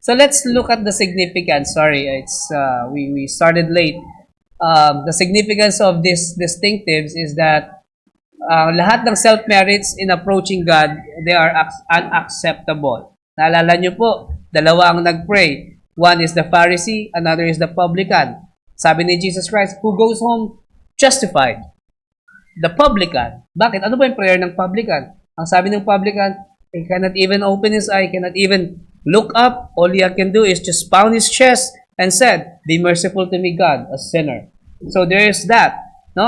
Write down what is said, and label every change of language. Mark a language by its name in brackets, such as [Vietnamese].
[English] So, let's look at the significance. Sorry, we started late. The significance of these distinctives is that [Filipino] lahat ng [English] self-merits in approaching God, they are unacceptable. [Filipino] Naalala nyo po, dalawa ang nag-pray. [English] One is the Pharisee, another is the publican. [Filipino] Sabi ni [English] Jesus Christ, who goes home justified? The publican. [Filipino] Bakit? Ano ba yung prayer ng publican? [English] Ang sabi ng publican, he cannot even open his eye, cannot even look up. All he can do is just pound his chest and said, be merciful to me, God, a sinner. So there is that. No?